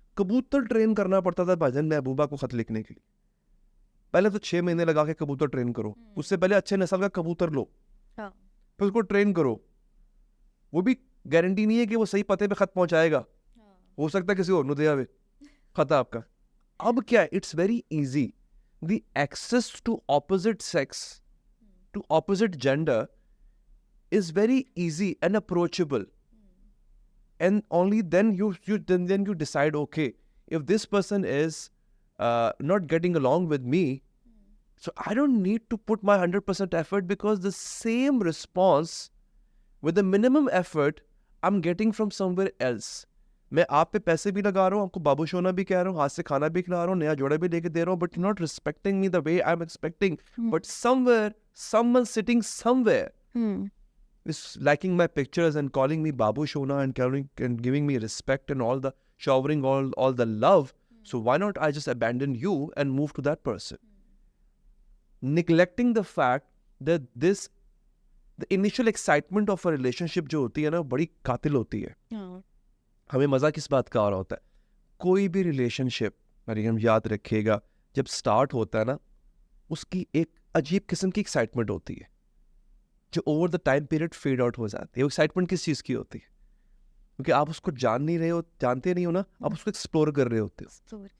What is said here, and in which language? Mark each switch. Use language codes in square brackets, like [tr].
[hi] कबूतर ट्रेन करना पड़ता था भाईजान महबूबा को खत लिखने के लिए। पहले तो 6 महीने लगा के कबूतर ट्रेन करो, उससे पहले अच्छे नस्ल का कबूतर लो, फिर उसको ट्रेन करो। वो भी गारंटी नहीं है कि वो सही पते पे खत पहुंचाएगा, हो सकता है किसी और नु दे आवे खत आपका। अब क्या है, [en] It's very easy, the access to opposite sex, to opposite gender is very easy and approachable. And only then you decide, okay, if this person is not getting along with me, so I don't need to put my 100% effort, because the same response with the minimum effort I'm getting from somewhere else. [hi] मैं आप पे पैसे भी लगा रहा हूँ, आपको बाबू सोना भी कह रहा हूँ, हाथ से खाना भी खिला रहा हूँ, नया जोड़ा भी लेके दे रहा हूँ, [en] but you're not respecting me the way I'm expecting. But somewhere, someone sitting somewhere is liking my pictures and calling me Babu Shona and giving me respect and all the showering all the love. So why not I just abandon you and move to that person? Neglecting the fact that the initial excitement of a relationship [hi] जो होती है ना, बड़ी कातिल होती है. हमें मजा किस बात का आ रहा होता है? कोई भी रिलेशनशिप, मरियम याद रखिएगा, जब स्टार्ट होता है ना, उसकी एक अजीब किस्म की एक्साइटमेंट होती है जो over the time period fade out हो जाती है. वो एक्साइटमेंट किस चीज़ की होती है? क्योंकि आप उसको जानते नहीं हो ना, आप उसको एक्सप्लोर कर रहे होते हो.